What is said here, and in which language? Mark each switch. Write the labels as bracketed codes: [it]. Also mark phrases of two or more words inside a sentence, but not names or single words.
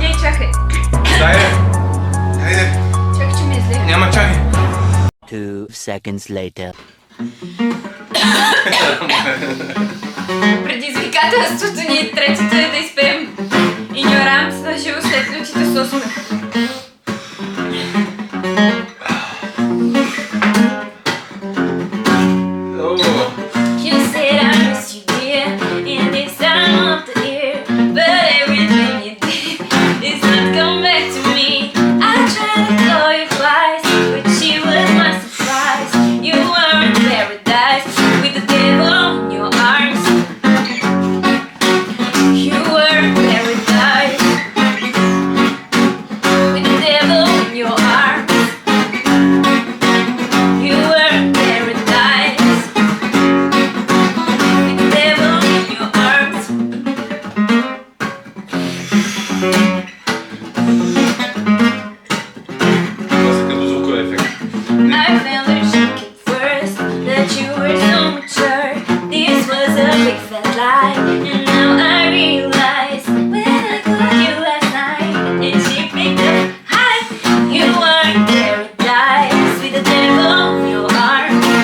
[bg] Не, чакай. Дай! Хайде! Чакай, че ми е зле. Няма чакай! [en] 2 seconds later. [bg] Предизвикателството ни третото е да изпеем Ignorance на живо след лютите с усмех. [en] You said I miss you, dear, in this time of the year, but everything you did is not come back to me. I tried to call you twice, but she was my surprise. You were in paradise with the devil in your arms. You were in paradise with the devil in your arms. You were in paradise. [bg] Това са като звукови ефекти. [en] I felt her shake at first, that you were so mature. This was a big fat lie, and now I realize when I called you last night and she picked up, hi, you were in paradise with the devil in your arms.